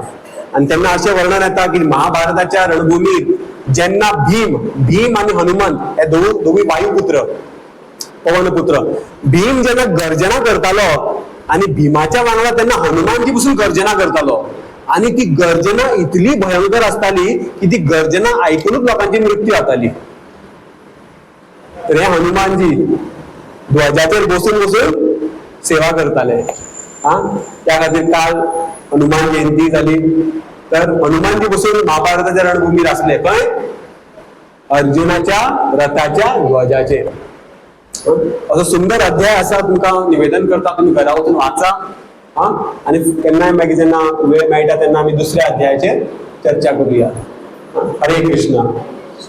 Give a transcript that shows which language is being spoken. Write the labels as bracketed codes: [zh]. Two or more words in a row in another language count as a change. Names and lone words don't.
[kok] आणि तेन्ना अशें वर्णन येता की महाभारताच्या रणभूमीर जेन्ना भीम आणि हनुमंत हे दोघूय वायुपुत्र पवनपुत्र, भीम जेन्ना गर्जना करतालो आणि भीमाच्या वांगडा त्यांना हनुमानजी पासून गर्जना करतालो आणि ती गर्जना इतली भयंकर असताली की ती गर्जना ऐकूनच लोकांची मृत्यू जाताली. तर हे हनुमानजी ध्वजाचेर बसून बसून सेवा करताले. त्या खातीर काल हनुमान जयंती झाली. तर हनुमानजी बसून महाभारताच्या रणभूमीर असले खंय अर्जुनाच्या रथाच्या ध्वजाचेर. असं सुंदर अध्याय असा तुमका निवेदन करता, तुम्ही घरा वचून वाचा. आणि केन्नाय मागीर जेन्ना वेळ मेळटा तेन्ना आमी दुसऱ्या अध्यायाचेर चर्चा करूया. हरे कृष्ण.